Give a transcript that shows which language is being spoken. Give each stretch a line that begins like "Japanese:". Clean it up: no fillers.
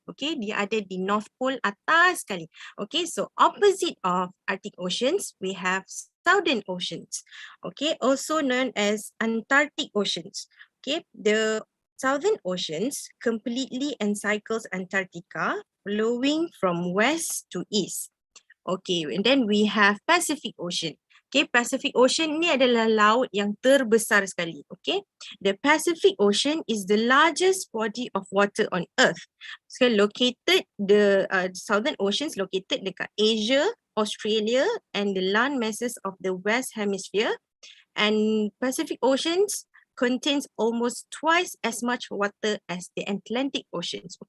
English: Okay,
Malay: dia ada di North Pole atas sekali.
English: Okay, so opposite of Arctic Oceans, we have Southern Oceans. Okay, also known as Antarctic Oceans. Okay, the Southern Oceans completely encircles Antarctica, flowing from west to east. Okay, and then we have Pacific Ocean.
Malay: Okay, Pacific Ocean ni adalah laut yang terbesar sekali.
English: Okay, the Pacific Ocean is the largest body of water on Earth. So located, the Southern Oceans located dekat Asia, Australia, and the land masses of the West Hemisphere. And Pacific Oceans contains almost twice as much water as the Atlantic Oceans.